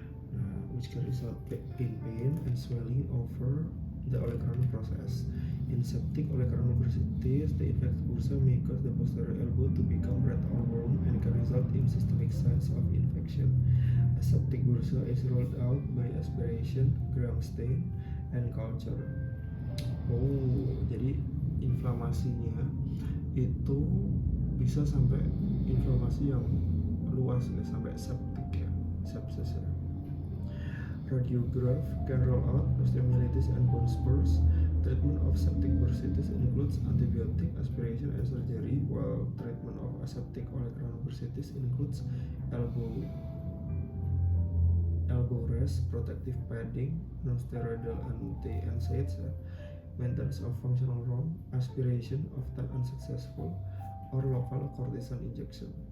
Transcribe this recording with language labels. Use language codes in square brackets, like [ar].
[en] Nah, which can result in pain and swelling over the olecranon process. In septic olecranon bursitis, the infected bursa may cause the posterior elbow to become red or warm and can result in systemic signs of infection. A septic bursa is ruled out by aspiration, gram stain, and culture. [id] Oh, jadi inflamasinya itu bisa sampai inflamasi yang luas ya, sampai septic ya, sepsis ya. [en] Radiograph can rule out osteomyelitis and bone spurs. Treatment of septic bursitis includes antibiotic, aspiration, and surgery, while treatment of aseptic olecranon bursitis includes elbow rest, protective padding, non-steroidal anti-NSAIDs, maintenance of functional ROM, aspiration often unsuccessful, or local cortisone injection.